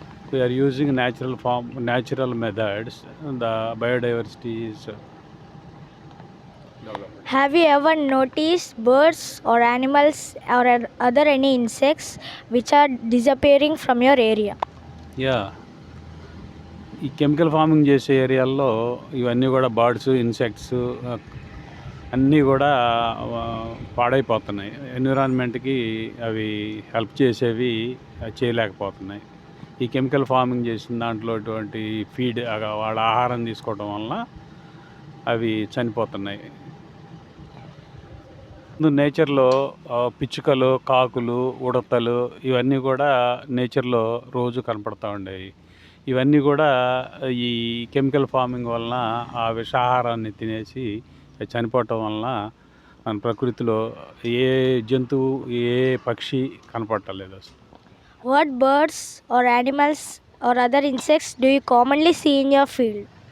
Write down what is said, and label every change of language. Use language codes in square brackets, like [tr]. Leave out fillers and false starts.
[en] We are using natural methods. The biodiversity is developed. Have you ever noticed birds or animals or other any insects which are disappearing from your area? [te] Yeah, ఈ chemical farming చేసే ఏరియాల్లో ఇవన్నీ కూడా birds, insects అన్నీ కూడా పాడైపోతున్నాయి. ఎన్విరాన్మెంట్కి అవి help చేసేవి చేయలేకపోతున్నాయి. ఈ కెమికల్ ఫార్మింగ్ చేసిన దాంట్లో అటువంటి ఫీడ్, వాళ్ళ ఆహారం తీసుకోవడం వలన అవి చనిపోతున్నాయి. నేచర్లో పిచ్చుకలు, కాకులు, ఉడతలు ఇవన్నీ కూడా నేచర్లో రోజు కనపడుతూ ఉండేవి. ఇవన్నీ కూడా ఈ కెమికల్ ఫార్మింగ్ వలన ఆ విషాహారాన్ని తినేసి చనిపోవటం వలన మన ప్రకృతిలో ఏ జంతువు, ఏ పక్షి కనపడలేదు అసలు. [en] What birds or animals or other insects do you commonly see in your field?